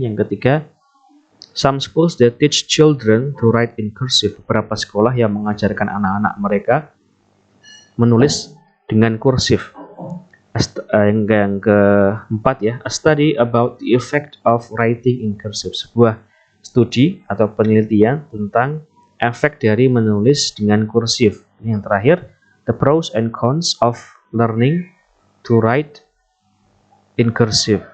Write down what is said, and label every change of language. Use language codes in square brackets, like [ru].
[id] Yang ketiga, [en] some schools that teach children to write in cursive. [id] Beberapa sekolah yang mengajarkan anak-anak mereka menulis dengan kursif. Yang keempat ya, [en] a study about the effect of writing in cursive. [id] Sebuah studi atau penelitian tentang efek dari menulis dengan kursif. Yang terakhir, [en] the pros and cons of learning to write in cursive.